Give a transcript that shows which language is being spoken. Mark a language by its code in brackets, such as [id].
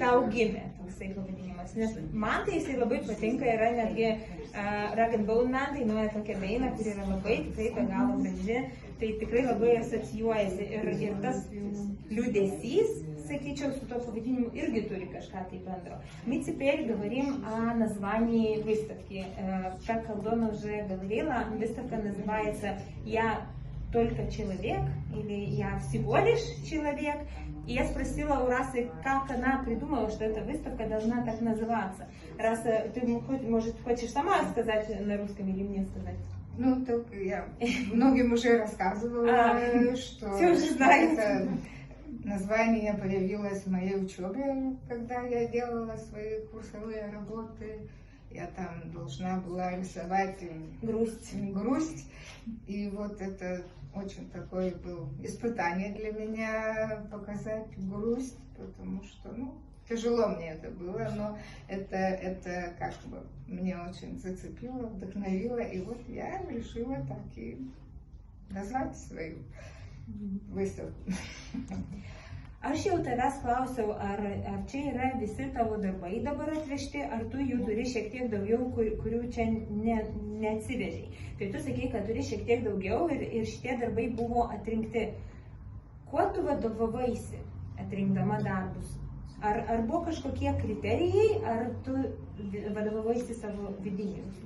[lt] Tau gimė toksai pavadinimas, nes man tai jisai labai patinka, yra netgi Rag and Bone Man dainuoja tokią dainą, kuri yra labai tikrai be galo graži, tai tikrai labai asocijuojasi ir tas liūdesys, sakyčiau, su to паводением irgi turi kažką tai бендро. [ru] Мы теперь говорим о названии выставки. Как Алдона уже говорила, выставка называется «Я только человек» или «Я всего лишь человек». И я спросила у Расы, как она придумала, что эта выставка должна так называться. Раса, ты, может, хочешь сама сказать на русском или мне сказать? Ну, только я многим уже рассказывала, что это название появилось в моей учебе, когда я делала свои курсовые работы. Я там должна была рисовать грусть. И вот это очень такое было испытание для меня показать грусть, потому что, тяжело мне это было, но это как бы меня очень зацепило, вдохновило, и вот я решила так и назвать свою выставку. [lt] Aš jau tavęs klausiau, ar čia yra visi tavo darbai dabar atvežti, ar tu jų turi šiek tiek daugiau, kurių čia neatsivežiai. Tai tu sakei, kad turi šiek tiek daugiau ir šitie darbai buvo atrinkti. Kuo tu vadovavaisi atrinkdama darbus? Ar buvo kažkokie kriterijai, ar tu vadovavaisi savo vidiniu?